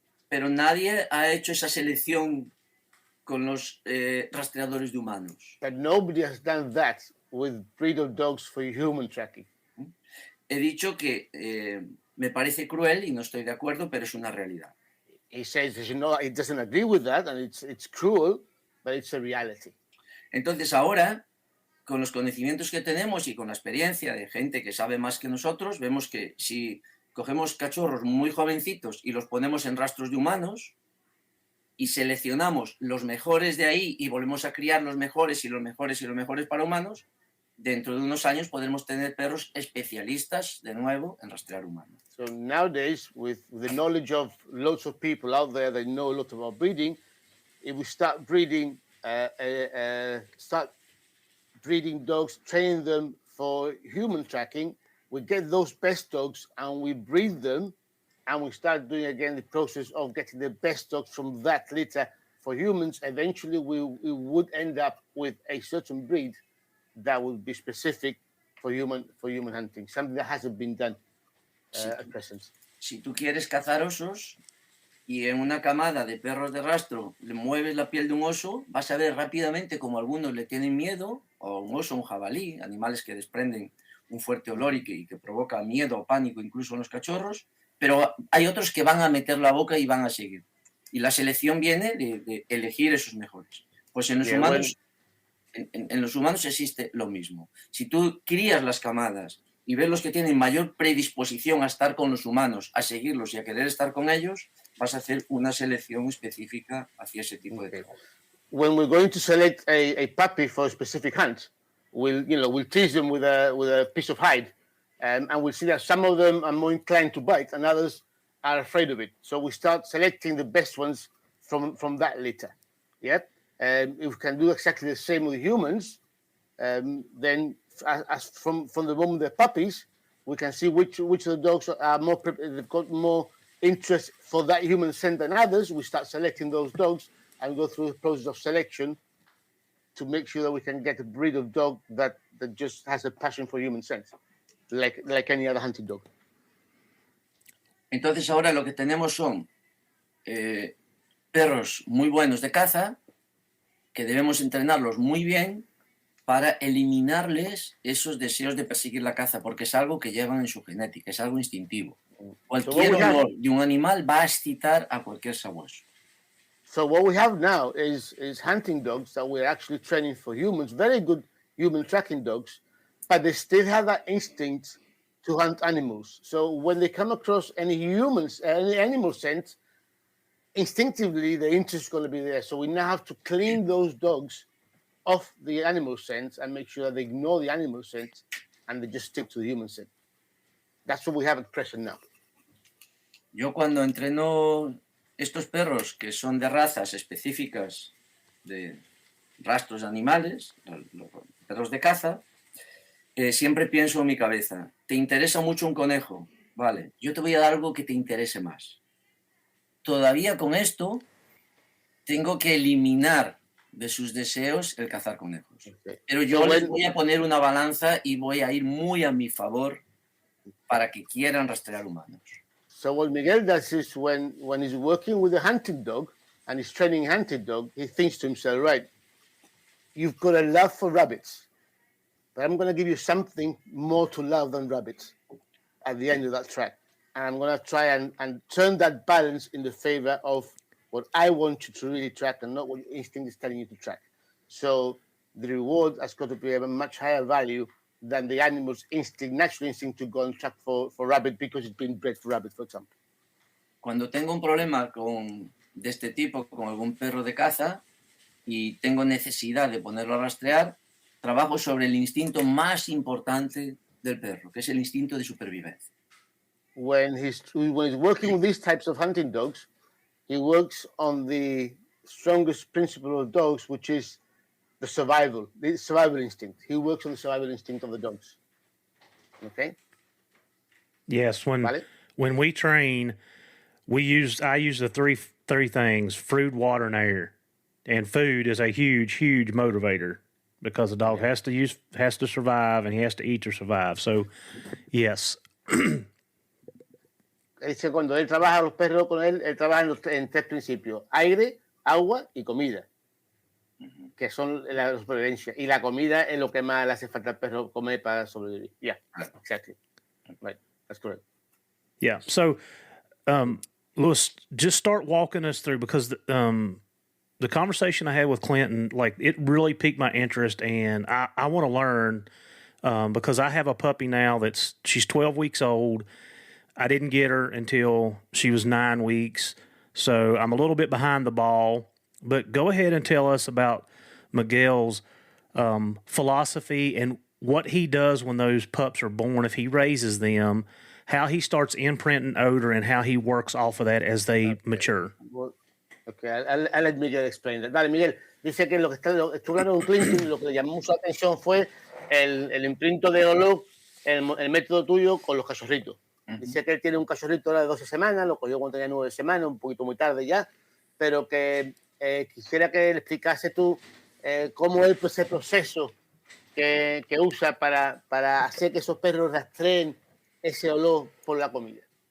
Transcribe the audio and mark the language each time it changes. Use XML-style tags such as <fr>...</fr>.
<es>Pero nadie ha hecho esa selección con los rastreadores de humanos.</es> <en>But nobody has done that with breed of dogs for human tracking.</en> <es>He dicho que me parece cruel y no estoy de acuerdo, pero es una realidad.</es> <en>He says, you know, he doesn't agree with that, and it's cruel, but it's a reality.</en> <es>Entonces ahora, con los conocimientos que tenemos y con la experiencia de gente que sabe más que nosotros, vemos que si cogemos cachorros muy jovencitos y los ponemos en rastros de humanos y seleccionamos los mejores de ahí y volvemos a criar los mejores y los mejores y los mejores para humanos, dentro de unos años podremos tener perros especialistas de nuevo en rastrear humanos.</es> <en>So nowadays, with the knowledge of lots of people out there that know a lot about breeding, if we start breeding dogs, train them for human tracking, we get those best dogs and we breed them, and we start doing again the process of getting the best dogs from that litter for humans. Eventually, we would end up with a certain breed that would be specific for human hunting, something that hasn't been done at present.</en> <es>Si tú quieres cazar osos y en una camada de perros de rastro le mueves la piel de un oso, vas a ver rápidamente como algunos le tienen miedo, o un oso, un jabalí, animales que desprenden un fuerte olor y que provoca miedo o pánico incluso en los cachorros, pero hay otros que van a meter la boca y van a seguir. Y la selección viene de elegir esos mejores. Pues en los humanos... En los humanos existe lo mismo. Si tú crías las camadas y ves los que tienen mayor predisposición a estar con los humanos, a seguirlos y a querer estar con ellos, vas a hacer una selección específica hacia ese tipo de trabajo.</es> <en>When we're going to select a puppy for a specific hunt, we'll tease them with a piece of hide, and we'll see that some of them are more inclined to bite and others are afraid of it. So we start selecting the best ones from that litter. Yeah. If we can do exactly the same with humans, then as from the moment they're puppies, we can see which of the dogs are they've got more interest for that human scent than others. We start selecting those dogs and go through the process of selection to make sure that we can get a breed of dog that just has a passion for human scent, like any other hunting dog.</en> <es>Entonces ahora lo que tenemos son perros muy buenos de caza, que debemos entrenarlos muy bien para eliminarles esos deseos de perseguir la caza, porque es algo que llevan en su genética, es algo instintivo. Cualquier olor de un animal va a excitar a cualquier sabueso.</es> <en>So what we have now is hunting dogs that we're actually training for humans, very good human tracking dogs, but they still have that instinct to hunt animals. So when they come across any animal scent, instinctively the interest is going to be there. So we now have to clean those dogs off the animal scent and make sure that they ignore the animal scent and they just stick to the human scent. That's what we have at present now.</en> <es>Yo cuando entreno estos perros que son de razas específicas de rastros de animales, los perros de caza, siempre pienso en mi cabeza, ¿te interesa mucho un conejo? Vale, yo te voy a dar algo que te interese más. Todavía con esto tengo que eliminar de sus deseos el cazar conejos. Okay. Pero yo les voy a poner una balanza y voy a ir muy a mi favor para que quieran rastrear humanos.</es> <en>So what Miguel does is when he's working with a hunting dog and he's training a hunting dog, he thinks to himself, right, you've got a love for rabbits, but I'm going to give you something more to love than rabbits at the end of that track. And I'm going to try and turn that balance in the favor of what I want you to really track and not what your instinct is telling you to track. So the reward has got to be a much higher value than the animal's natural instinct to go and track for rabbit because it's been bred for rabbit, for example.</en> <es>Cuando tengo un problema de este tipo con algún perro de caza y tengo necesidad de ponerlo a rastrear, trabajo sobre el instinto más importante del perro, que es el instinto de supervivencia.</es> <en>When he's working with these types of hunting dogs, he works on the strongest principle of dogs, which is the survival instinct. He works on the survival instinct of the dogs. Okay. Yes,</en> <es>Vale?</es> <en>when we train, I use the three things: food, water, and air. And food is a huge motivator because the dog has to survive, and he has to eat to survive. So, yes.</en> <es>Dice, cuando él trabaja los perros con él trabaja en tres principios: aire, agua y comida, que son la supervivencia. Y la comida es lo que más le hace falta al perro comer para sobrevivir.</es> <en>Yeah, exactly. Right, that's correct. Yeah. So, Louis, just start walking us through, because the conversation I had with Clinton, like, it really piqued my interest, and I want to learn because I have a puppy now she's 12 weeks old. I didn't get her until she was 9 weeks, so I'm a little bit behind the ball. But go ahead and tell us about Miguel's philosophy and what he does when those pups are born, if he raises them, how he starts imprinting odor, and how he works off of that as they mature. Well, okay, I'll let Miguel explain that.</en> <es>Vale, Miguel, dice que lo que estuvo hablando con Clinton, lo que le llamó mucho la atención fue el imprinto de olor, el método tuyo con los cachorritos. Dice que él tiene un cachorrito ahora de 12 semanas, lo cogió cuando tenía 9 semanas, un poquito muy tarde ya, pero que quisiera que le explicase tú cómo es ese proceso que usa para hacer que esos perros rastreen ese olor por la comida.</es>